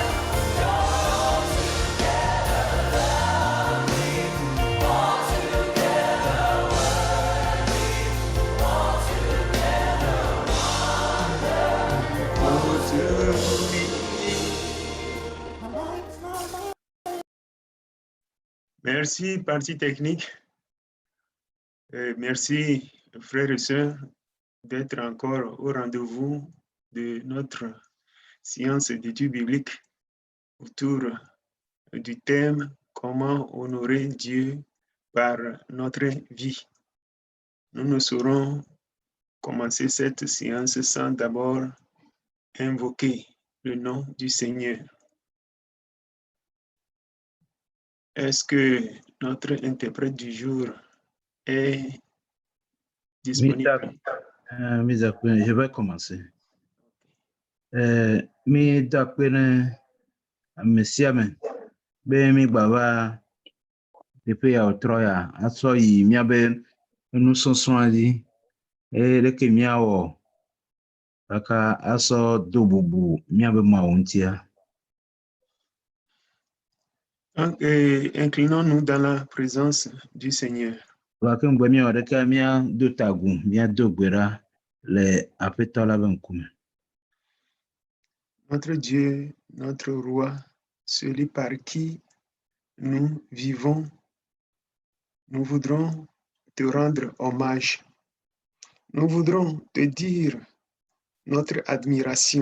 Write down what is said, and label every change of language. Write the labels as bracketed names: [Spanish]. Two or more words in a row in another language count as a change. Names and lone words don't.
[English] You're altogether lovely, altogether worthy, altogether wonderful. [French] Merci, partie technique. Merci, frères et sœurs, d'être encore au rendez-vous de notre séance d'études bibliques autour du thème « Comment honorer Dieu par notre vie ». Nous ne saurons commencer cette séance sans d'abord invoquer le nom du Seigneur. Est-ce que notre interprète du jour est disponible? Je vais commencer. [Ewe] Mi dakpene mesiame be mi baba teƒe ya wòtrɔ ya atsɔ yi míabe nusɔsrɔ̃a dzi eye ɖeke míawɔ kaka asɔ do bubu míabe Mawu ŋutia. [French] Inclinons-nous dans la présence du Seigneur. [Ewe] Gake ŋgbe míawɔ ɖeke míado ta agu míado gbe ɖa le Aƒetɔ la be ŋkume. [French] Notre Dieu, notre Roi, celui par qui nous vivons, nous voudrons te rendre hommage. Nous voudrons te dire notre admiration.